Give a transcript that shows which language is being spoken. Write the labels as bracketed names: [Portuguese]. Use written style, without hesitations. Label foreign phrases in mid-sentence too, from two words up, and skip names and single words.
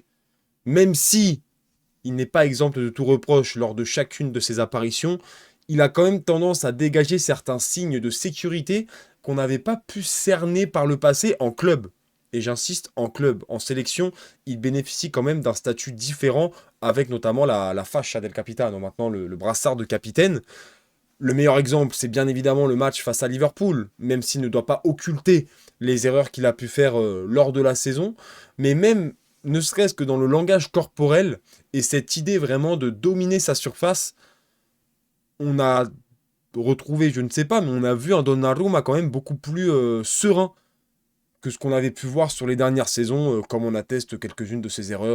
[French] Même si il n'est pas exemple de tout reproche lors de chacune de ses apparitions, il a quand même tendance à dégager certains signes de sécurité qu'on n'avait pas pu cerner par le passé en club. Et j'insiste, en club. En sélection, il bénéficie quand même d'un statut différent, avec notamment [Italian] la fascia del capitano, [French] maintenant le brassard de capitaine. Le meilleur exemple, c'est bien évidemment le match face à Liverpool, même s'il ne doit pas occulter les erreurs qu'il a pu faire lors de la saison. Mais même, ne serait-ce que dans le langage corporel, et cette idée vraiment de dominer sa surface, on a retrouvé, je ne sais pas, mais on a vu un Donnarumma quand même beaucoup plus serein que ce qu'on avait pu voir sur les dernières saisons, comme on atteste quelques-unes de ses erreurs.